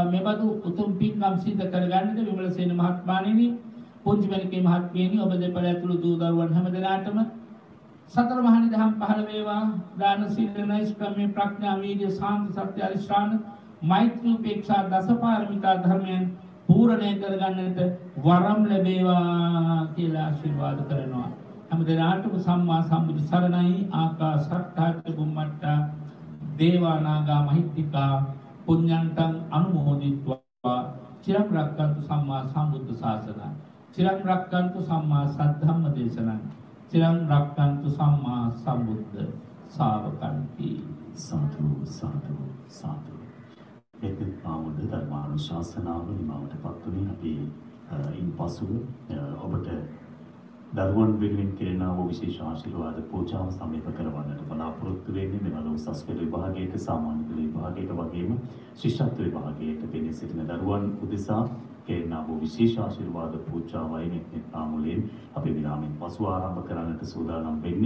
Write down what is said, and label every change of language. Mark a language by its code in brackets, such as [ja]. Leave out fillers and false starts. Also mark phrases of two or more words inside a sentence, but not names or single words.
[si] මෙබඳු උතුම් පින්කම් සිද්ධ කරගන්නට විමලසේන මහත්මයාණෙනි පොන්චිමැණිකේ මහත්මියනි ඔබ දෙපළ ඇතුළු දූ දරුවන් හැමදෙනාටම සතර මහා නිදහම් පහළ වේවා. දාන සීල නෛෂ්ක්‍රම්‍ය ප්‍රඥා වීර්ය සාන්ති සත්‍ය අරිෂ්ඨාන මෛත්‍රී උපේක්ෂා දසපාරමිතා ධර්මයන් පූර්ණේ කරගන්නට වරම් ලැබේවා කියලා ආශිර්වාද කරනවා. හැමදෙනාටම සම්මා සම්බුදු සරණයි. [pi] ආකාශට්ටා චුම්මට්ටා දේවා නාග මහිත්‍තිකා පුඤ්ඤන්තං අනුමෝදිත්වා චිරං රක්ඛන්තු සම්මා සම්බුද්ධ ශාසනං චිරං රක්ඛන්තු සම්මා සද්ධම්ම දේශනං චිරං රක්ඛන්තු සම්මා සම්බුද්ධ ශාවකන්ති. [si] සාදු සාදු සාදු. එත් පාමුල ධර්මානුශාසනාව නිමවට පත්වමින් අපි ඉන්පසුව ඔබට දරුවන් වෙනුවෙන් කෙරෙනා වූ විශේෂ ආශිර්වාද පූජාව සමීප කරවන්නට බලාපොරොත්තු වෙන්නේ. මෙවල උසස් පෙළ විභාගයක සාමාන්‍ය පෙළ විභාගයක වගේම ශිෂ්‍යත්ව විභාගයක පෙනී සිටින දරුවන් උදෙසා කෙරෙනා වූ විශේෂ ආශිර්වාද පූජාවයි මෙත් පාමුලෙන් අපි විරාමයෙන් පසු ආරම්භ කරන්නට සූදානම් වෙන්නේ.